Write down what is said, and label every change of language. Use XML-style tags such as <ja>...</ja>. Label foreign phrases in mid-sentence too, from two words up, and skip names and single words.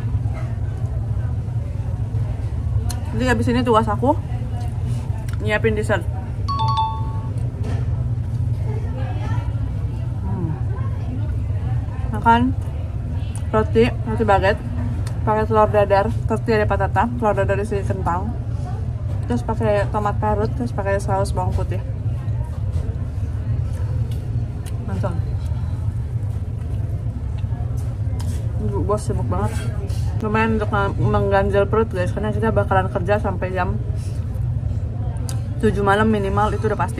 <id>Jadi habis ini tugas aku nyiapin dessert. Makan roti baguette, pakai telur dadar,</id> <es>tortilla de patata,</es> <id>telur dadar isi kentang, terus pakai tomat parut, terus pakai saus bawang putih. Mantap. Ibu bos sibuk banget. lumayan untuk mengganjal perut guys, karena kita bakalan kerja sampai jam 7 malam minimal, itu udah pasti.</id>